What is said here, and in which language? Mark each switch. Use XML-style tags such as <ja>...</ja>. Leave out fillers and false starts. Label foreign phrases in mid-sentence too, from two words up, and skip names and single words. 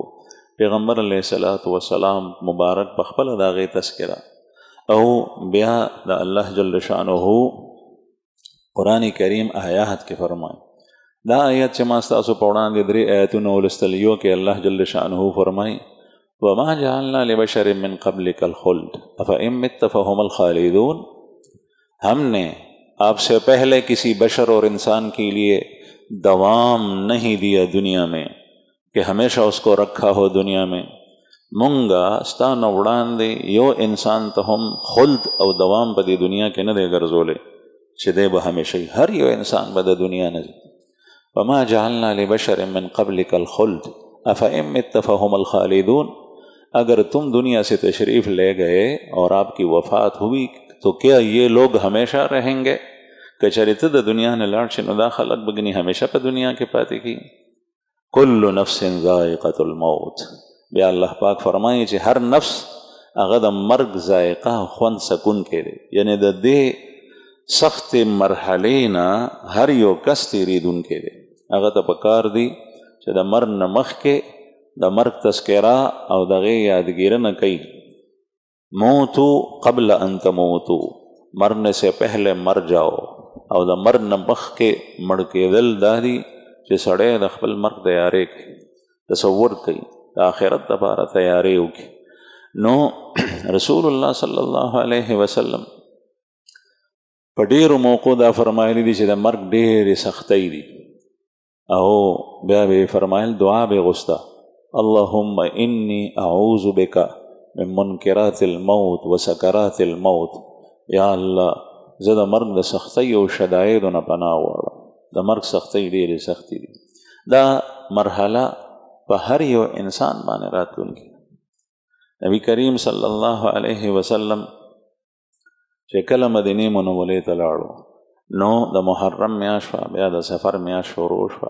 <ps>پیغمبر</ps> <ar>علیه الصلاة والسلام</ar> <ps>مبارک په خپله د هغې تذکره او بیا د الله</ps> <ar>جل شانه</ar> <ps>قرآن کریم آیات کې فرمایي. دا آیات چې ما ستاسو په وړاندې 3 آیتونه ولوستل، یو کې الله</ps> <ar>جل شانه</ar> <ps>فرمایي</ps> <ar>وما جعلنا لبشر من قبلك الخلد افإن مت فهم الخالدون.</ar> <ur>ہم نے آپ سے پہلے کسی بشر اور انسان کے لیے دوام نہیں دیا دنیا میں کہ ہمیشہ اس کو رکھا ہو دنیا میں.</ur> <ps>مونگا ستان وړاندې یو انسان ته هم خلد او دوام په دې دنیا کې نه دی ګرځولی چې دی به همیشه هر یو انسان به د دنیا نه</ps> <ar>وما جعلنا لبشر من قبلك الخلد افإن مت فهم الخالدون،</ar> <ur>اگر تم دنیا سے تشریف لے گئے اور آپ کی وفات ہوئی تو کیا یہ لوگ ہمیشہ رہیں گے؟</ur> <ps>کہ چرته د دنیا نه لاړ شي نو دا خلق بګنی همیشه په دنیا کې پاتې کی.</ps> <ar>کل نفس ذائقة الموت.</ar> <ps>بیا الله پاک فرمایي چې هر نفس هغه د مرګ ذائقه خوند سکون کې دی، یعنی د دې سخت مرحلې نه هر یو کس تیریدونکی دی. هغه ته پکار دی چې د مرګ نه مخکې د مرګ تذکره او دغه یادګیرنه کوي.</ps> <ar>موتو قبل ان تموتو،</ar> <ur>مرنے سے پہلے مر جاؤ.</ur> <ps>او د مرګ نه مخکې مړ کېدل دا دي چې سړی د خپل مرګ تیاری کوي، تصور کوي، د آخرت لپاره تیاری وکړي. نو رسول الله</ps> <ar>صلی الله علیه وسلم</ar> <ps>په ډېرو موقعو دا فرمایلی دي چې د مرګ ډېرې سختۍ دي، او بیا به فرمایل دعا به غوسته</ps> <ar>اللهم انی اعوذ بک من منکرات الموت و سکرات الموت.</ar> <ps>یا الله زه د مرګ د سختۍ او شدایدو نه پناه غواړم. د مرګ سختۍ ډېرې سختې دي. دا مرحله په هر یو انسان باندې راتلونکې. نبی کریم</ps> <ar>صلی الله علیه وسلم</ar> <ps>چې کله مدینې منورې ته لاړو نو د محرم میاشت شوه، بیا د سفر میاشت شروع شوه.</ps>